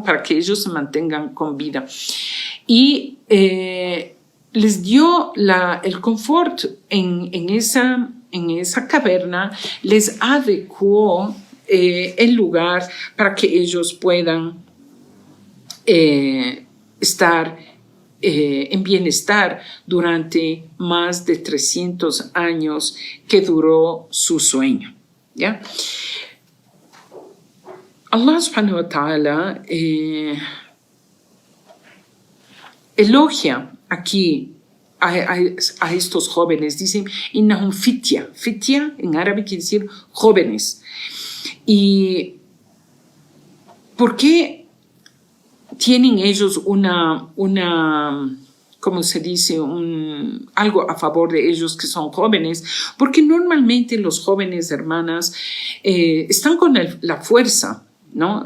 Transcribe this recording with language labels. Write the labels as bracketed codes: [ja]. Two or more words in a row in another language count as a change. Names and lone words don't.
[es] Para que ellos se mantengan con vida. Y les dio el confort en esa caverna, les adecuó el lugar para que ellos puedan estar en bienestar durante más de 300 años que duró su sueño, ¿ya? Allah [ar] سبحانه وتعالى [es] elogia aquí a estos jóvenes. Dice, [ar] إنهم فتية. [es] Fitya en árabe quiere decir jóvenes. ¿Y por qué tienen ellos una ¿cómo se dice? Algo a favor de ellos que son jóvenes? Porque normalmente los jóvenes, hermanas, están con la fuerza, ¿no?